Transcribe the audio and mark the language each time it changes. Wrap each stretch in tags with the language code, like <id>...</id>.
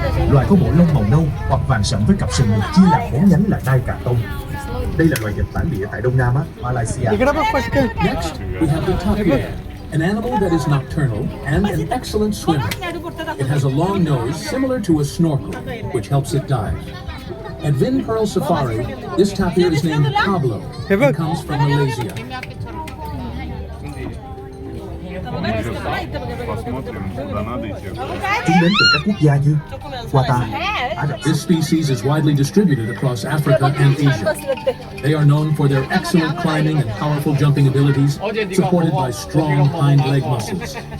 <vi>Loài có bộ lông màu nâu hoặc vàng sẫm với cặp sừng được chia làm 4 nhánh là nai cà tông. Đây là loài vật bản địa tại Đông Nam Á, Malaysia.</vi> <en>Next, we have the tapir, an animal that is nocturnal and an excellent swimmer. It has a long nose similar to a snorkel, which helps it dive. At Vin Pearl Safari, this tapir is named Pablo and comes from Malaysia.</en> <vi>Chúng đến từ các quốc gia như Qatar, Ả Rập.</vi> <en>This species is widely distributed across Africa and Asia. They are known for their excellent climbing and powerful jumping abilities, supported by strong hind leg muscles.</en>